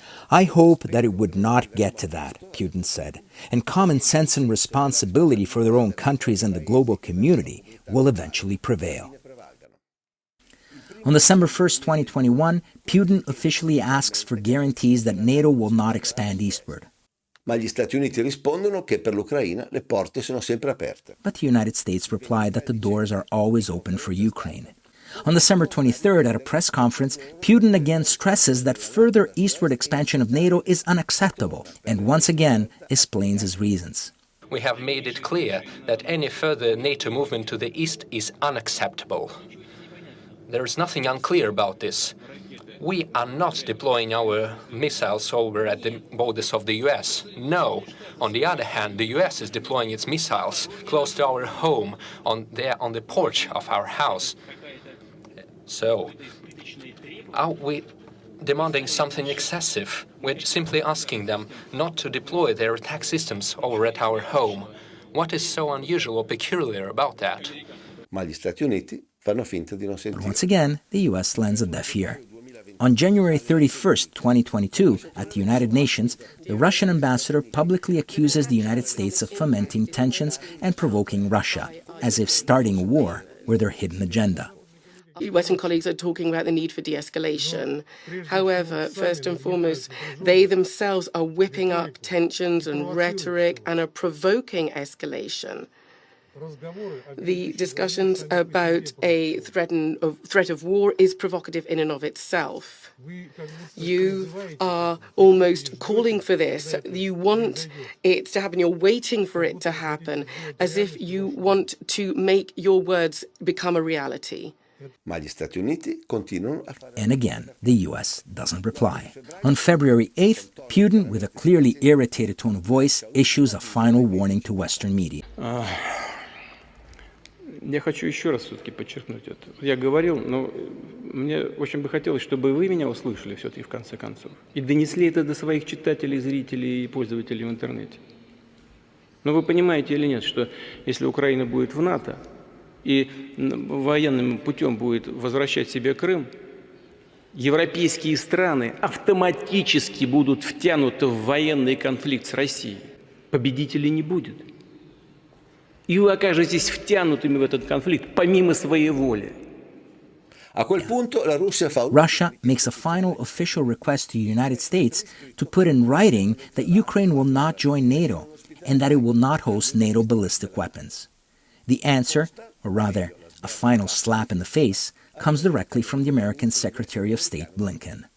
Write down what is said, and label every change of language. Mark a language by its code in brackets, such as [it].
[en] I hope that it would not get to that, Putin said, and common sense and responsibility for their own countries and the global community will eventually prevail. On December 1, 2021, Putin officially asks for guarantees that NATO will not expand eastward. [it] Ma gli Stati Uniti rispondono che per l'Ucraina le porte sono sempre aperte. [en] But the United States replied that the doors are always open for Ukraine. On December 23rd, at a press conference, Putin again stresses that further eastward expansion of NATO is unacceptable and once again explains his reasons. We have made it clear that any further NATO movement to the east is unacceptable. There is nothing unclear about this. We are not deploying our missiles over at the borders of the US. No. On the other hand, the US is deploying its missiles close to our home, on the porch of our house. So, are we demanding something excessive? We're simply asking them not to deploy their attack systems over at our home. What is so unusual or peculiar about that? [it] Ma gli Stati Uniti fanno finta di non [en] But [it] sentire. [en] once again, the US lends a deaf ear. On January 31st, 2022, at the United Nations, the Russian ambassador publicly accuses the United States of fomenting tensions and provoking Russia, as if starting a war were their hidden agenda. Western colleagues are talking about the need for de-escalation. However, first and foremost, they themselves are whipping up tensions and rhetoric and are provoking escalation. The discussions about a threat of war is provocative in and of itself. You are almost calling for this. You want it to happen. You're waiting for it to happen, as if you want to make your words become a reality. [it] Ma gli Stati Uniti continuano a fare. [en] And again, the U.S. doesn't reply. On February 8th, Putin, with a clearly irritated tone of voice, issues a final warning to Western media. [ru] Я хочу еще раз все-таки подчеркнуть это. Я говорил, но мне очень бы хотелось, чтобы вы меня услышали все-таки в конце концов. И донесли это до своих читателей, зрителей и пользователей в интернете. Но вы понимаете или нет, что если Украина будет в НАТО и военным путем будет возвращать себе Крым, европейские страны автоматически будут втянуты в военный конфликт с Россией. Победителей не будет. И вы окажетесь втянутыми в этот конфликт помимо своей воли. [en] Russia makes a final official request to the United States to put in writing that Ukraine will not join NATO and that it will not host NATO ballistic weapons. The answer, or rather, a final slap in the face, comes directly from the American Secretary of State Blinken.